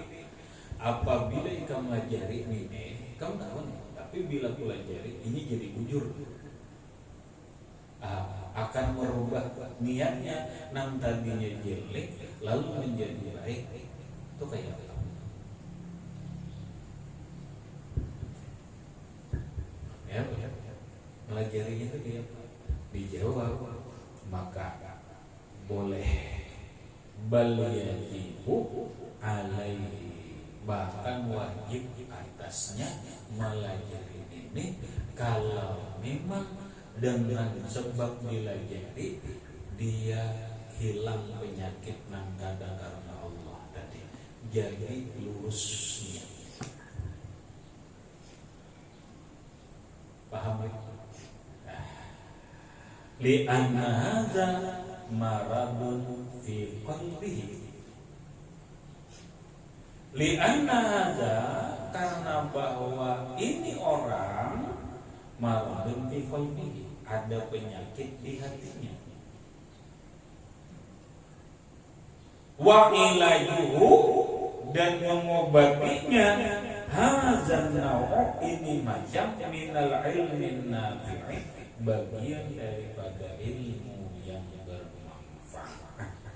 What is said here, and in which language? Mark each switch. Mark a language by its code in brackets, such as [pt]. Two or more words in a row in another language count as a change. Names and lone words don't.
[id] Tapi apabila kamu pelajari ini, kamu tahu nih, tapi bila pelajari ini jadi bujur, akan merubah niatnya yang tadinya jelek lalu menjadi baik. Itu kayak apa? Ya, pelajarinya itu kayak apa? Dijawab, maka boleh [ar] بل يجب عليه, [id] bahkan wajib atasnya melajari ini kalau memang dengan sebab dilajari dia hilang penyakit nang kada karena Allah tadi, jadi lurusnya. Paham ya? [ar] لأن هذا مرض في قلبه. لأن هذا, [id] karena bahwa ini orang [ar] مرض في قلبه, [id] ada penyakit di hatinya. [ar] وعلاجه, [id] dan mengobatinya [ar] هذا نوع', [id] ini macam [ar] من العلم النافع, [id] bagian daripada ilmu yang bermanfaat.